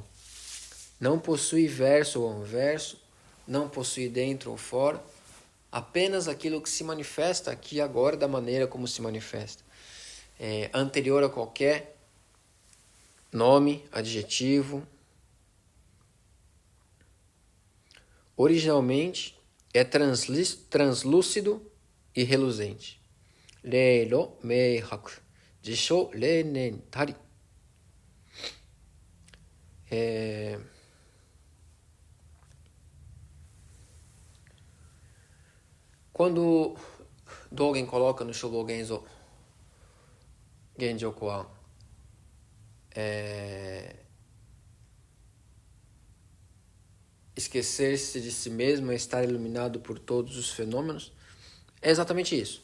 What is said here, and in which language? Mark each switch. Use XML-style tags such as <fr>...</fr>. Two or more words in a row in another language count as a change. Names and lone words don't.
<pt>Não possui verso ou anverso, não possui dentro ou fora, apenas aquilo que se manifesta aqui e agora da maneira como se manifesta. Anterior a qualquer nome, adjetivo. Originalmente é translúcido e reluzente.</pt> <ja>玲瓏明白、自性霊然たり.</ja> <pt>Quando Dogen coloca no Shobo Genzo Genjo Koan esquecer-se de si mesmo é estar iluminado por todos os fenômenos, é exatamente isso.</pt>